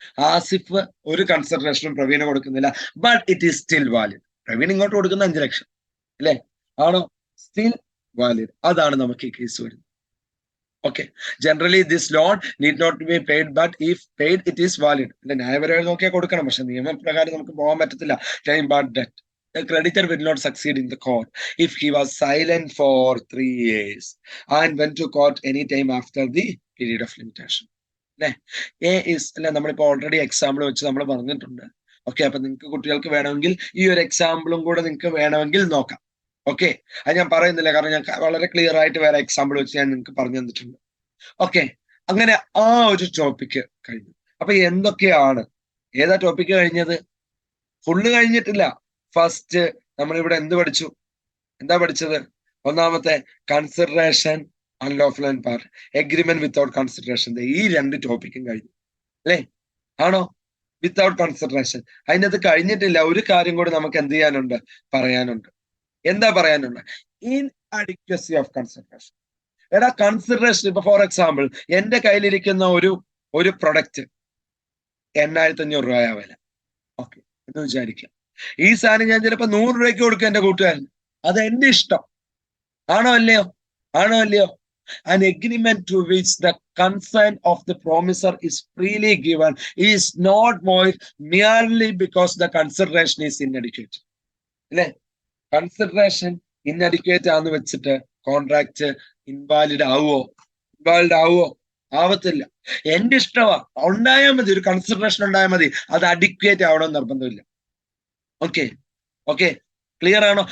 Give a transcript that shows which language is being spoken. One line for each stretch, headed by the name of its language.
Malayalam: ആസിഫ് ഒരു കൺസിഡറേഷനും പ്രവീണ് കൊടുക്കുന്നില്ല.
English: But it is still valid.
Malayalam: Praveen ഇങ്ങോട്ട് കൊടുക്കുന്ന 5 ലക്ഷം അല്ലേ? ആണോ?
English: Still valid.
Malayalam: അതാണ് നമുക്ക് ഈ കേസ് വരുന്നത്. Okay.
English: Generally this loan need not be paid, but if paid it is valid.
Malayalam: അല്ലെ? ന്യായപരമായി നോക്കിയാൽ കൊടുക്കണം, പക്ഷെ നിയമപ്രകാരം നമുക്ക് പോകാൻ പറ്റത്തില്ല.
English: But that the creditor will not succeed in the court if he was silent for 3 years and went to court any time after the period of limitation.
Malayalam: അല്ലെ? അല്ലെ? നമ്മളിപ്പോ ഓൾറെഡി എക്സാമ്പിൾ വെച്ച് നമ്മൾ പറഞ്ഞിട്ടുണ്ട്. ഓക്കെ. അപ്പൊ നിങ്ങൾക്ക് കുട്ടികൾക്ക് വേണമെങ്കിൽ ഈ ഒരു എക്സാമ്പിളും കൂടെ നിങ്ങൾക്ക് വേണമെങ്കിൽ നോക്കാം. ഓക്കെ. അത് ഞാൻ പറയുന്നില്ല, കാരണം ഞാൻ വളരെ ക്ലിയർ ആയിട്ട് വേറെ എക്സാമ്പിൾ വെച്ച് ഞാൻ നിങ്ങൾക്ക് പറഞ്ഞു തന്നിട്ടുണ്ട്. ഓക്കെ. അങ്ങനെ ആ ഒരു ടോപ്പിക്ക് കഴിഞ്ഞു. അപ്പൊ എന്തൊക്കെയാണ്, ഏതാ ടോപ്പിക്ക് കഴിഞ്ഞത്? ഫുള്ള് കഴിഞ്ഞിട്ടില്ല. ഫസ്റ്റ് നമ്മളിവിടെ എന്താ പഠിച്ചത്?
English: ഒന്നാമത്തെ consideration, unlawful and part, agreement without consideration.
Malayalam: ഈ 2 ടോപ്പിക്കും കഴിഞ്ഞു അല്ലേ? ആണോ? വിത്തൗട്ട് കൺസിഡറേഷൻ അതിനകത്ത് കഴിഞ്ഞിട്ടില്ല. ഒരു കാര്യം കൂടി നമുക്ക് എന്ത് ചെയ്യാനുണ്ട്? പറയാനുണ്ട്. എന്താ പറയാനുണ്ട്? ഇൻഅഡിക്വസി ഓഫ് കൺസിഡറേഷൻ. എടാ, കൺസിഡറേഷൻ ഇപ്പൊ ഫോർ എക്സാമ്പിൾ എന്റെ കയ്യിലിരിക്കുന്ന ഒരു പ്രൊഡക്റ്റ് 8500 രൂപയാ വില. ഓക്കെ എന്ന് വിചാരിക്കാം. ഈ സാധനം ഞാൻ ചിലപ്പോ 100 രൂപയ്ക്ക് കൊടുക്കും എന്റെ കൂട്ടുകാരന്. അത് എന്റെ ഇഷ്ടം. ആണോ അല്ലയോ?
English: An agreement to which the consent of the promisor is freely given is not void merely because the consideration is inadequate.
Malayalam: അല്ലെ? കൺസിഡറേഷൻ ഇൻഅഡിക്വേറ്റ് ആണെന്ന് വെച്ചിട്ട് കോൺട്രാക്ട് ഇൻവാലിഡ് ആവുമോ? ആവത്തില്ല. എന്റെ ഇഷ്ടമാ, ഉണ്ടായാൽ മതി, ഒരു കൺസിഡറേഷൻ ഉണ്ടായാൽ മതി. അത് അഡിക്വേറ്റ് ആവണമെന്ന് നിർബന്ധമില്ല. ഓക്കെ. ക്ലിയർ ആണോ?